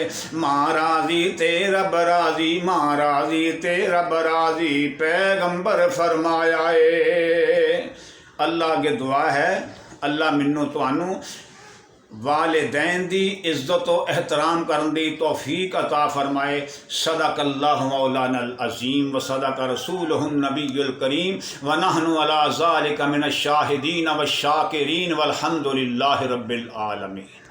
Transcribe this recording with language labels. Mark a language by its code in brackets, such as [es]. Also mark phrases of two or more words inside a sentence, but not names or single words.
[pa] مہاراجی تے رب راجی، مہاراجی تے رب راجی، پیغمبر فرمایا اے. اللہ اگے دعا ہے، اللہ مینوں تہانوں والدین دی عزت و احترام کرن دی توفیق عطا فرمائے. [ar] صدق الله مولانا العظيم وصدق رسوله النبي الكريم ونحن على ذلك من الشاهدين والشاكرين والحمد لله رب العالمين.